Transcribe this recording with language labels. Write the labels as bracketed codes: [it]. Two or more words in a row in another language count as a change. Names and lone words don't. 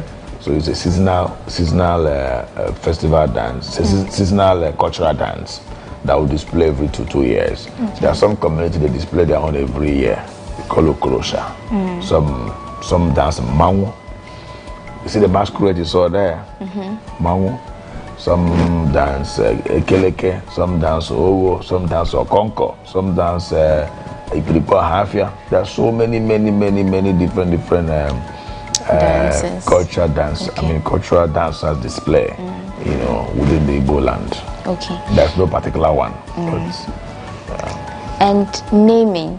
[en] So it's a seasonal festival dance, seasonal cultural dance that will display every 2 years. There are some communities that display their own every year. We call it Kurosha. Some dance Mangu. You see the masquerade you saw there? Mangu. Some dance Ekeleke, some dance Owo, some dance Okonko, some dance Ipilipo Hafia. There are so many different dances. Cultural dance. Okay. Cultural dancers display, within the Igbo land. Okay. There's no particular one. And naming.